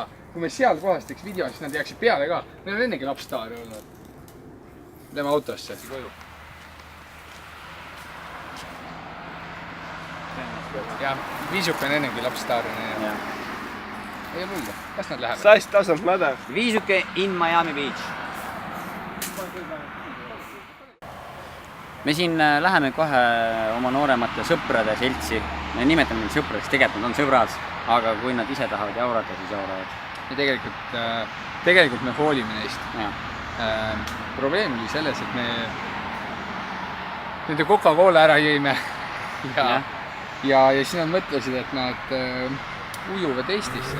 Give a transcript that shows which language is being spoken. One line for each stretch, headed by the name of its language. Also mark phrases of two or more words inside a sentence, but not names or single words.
Estonian: Kui me seal kohas teeks video, siis nad jääksid peale ka. Meil on ennegi lapstaari olnud. Lähme autosse. Ja Viisuke on ennegi lapstaari. Ei ole hullu. Kas nad lähevad?
English: Size doesn't matter. Viisuke in Miami Beach.
Estonian: me siin läheme kohe oma nooremate sõprade seltsi. Me nimetame neid sõpradeks, tegelikult nad on sõbrad, aga kui nad ise tahavad jaurata, siis jauravad. Ja tegelikult me hoolime neist. Probleem oli selles, et me nende Coca-Cola ära jõime ja siis nad mõtlesid, et nad ujuvad Eestisse.